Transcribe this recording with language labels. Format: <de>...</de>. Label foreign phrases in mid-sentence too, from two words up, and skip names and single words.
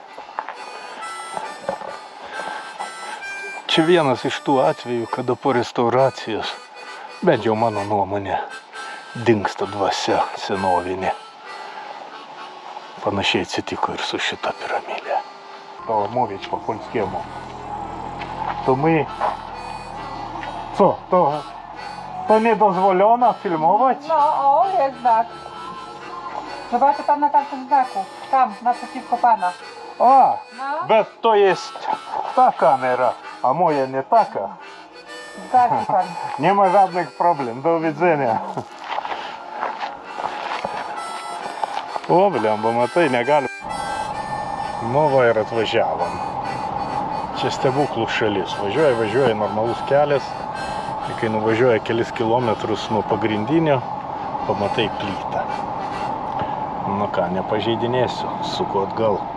<lt>Čia vienas iš tų atvejų, kada po restauracijos, bent jau mano nuomonė, dingsta dvasia senovinė. Panašiai atsitiko ir su šita piramidė.</lt> <pl>Mówić po polskiemu. To my... Co? To niedozwolona filmować? No, o, jest znak. Zobaczcie tam na tamtym znaku. Tam, naprzeciwko pana. A, No. bet to jest ta kamera, a moja nie taka. Zgadzi pan. Nie ma żadnych problem. Do widzenia. O,</pl> <lt>blemba, matai, negali. Nu, va ir atvažiavom. Čia stebuklų šalis. Važiuoja normalus kelias. Ir kai nuvažiuoja kelis kilometrus nuo pagrindinio, pamatai plytą. Nu ką, nepažeidinėsiu, suku atgal.</lt>